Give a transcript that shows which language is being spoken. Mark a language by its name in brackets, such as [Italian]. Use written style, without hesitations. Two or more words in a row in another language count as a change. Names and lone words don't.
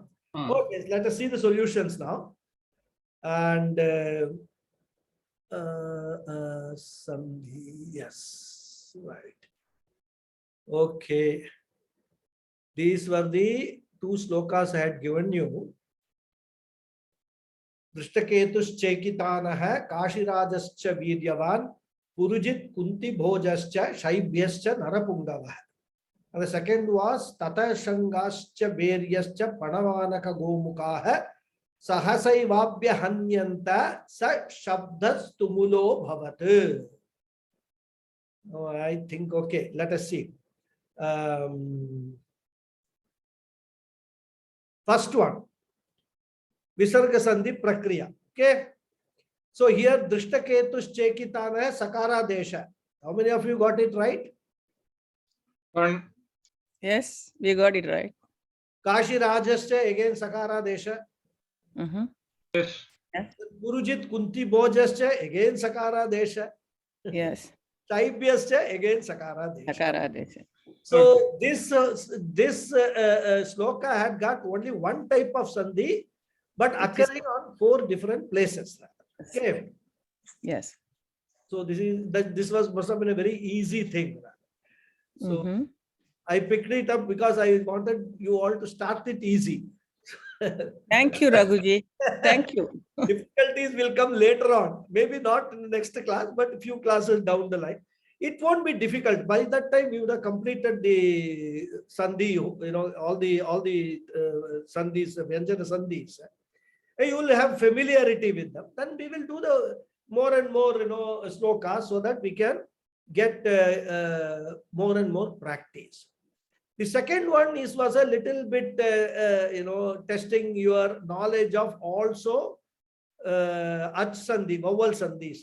[English] Okay, let us see the solutions now. And sandhi, yes, right. Okay. These were the 2 slokas I had given you. [Sanskrit] Drishtaketush Chekitanaha Kashirajascha Viryavan Purujit Kunti Bhojascha Shaibhyascha Narapungava. And the second was Tata Shangascha Beryascha Panavanaka Gomukaha Sahasaivabhya Hanyanta Sa Shabdas Tumulo Bhavat. [English] Oh, I think, okay, let us see. First one, [Sanskrit] Visarga Sandhi Prakriya. [English] Okay. So here, [Sanskrit] Drishtaketush Chekitana Sakara Desha. [English] How many of you got it right? One. Yes, we got it right. [Sanskrit] Kashi Rajascha, again Sakara Desha. [English] Yes. [Sanskrit] Purujit Kunti Bhojascha, again Sakara Desha. [English] Yes. [Sanskrit] Shaibhyascha, again Sakara Desha. Sakara Desha. [English] So this sloka had got only one type of sandhi, but occurring on 4 different places. Okay. Yes. So this must have been a very easy thing. So I picked it up because I wanted you all to start it easy. Thank you, Raghuji. Thank you. Difficulties will come later on. Maybe not in the next class, but a few classes down the line. It won't be difficult. By that time, we would have completed the sandhi, all the sandhis, [Sanskrit] Vyanjana sandhis. [English] You will have familiarity with them. Then we will do the more and more, slokas so that we can get more and more practice. The second one was a little bit, testing your knowledge of also [Sanskrit] Ach sandhi, [English] vowel sandhis.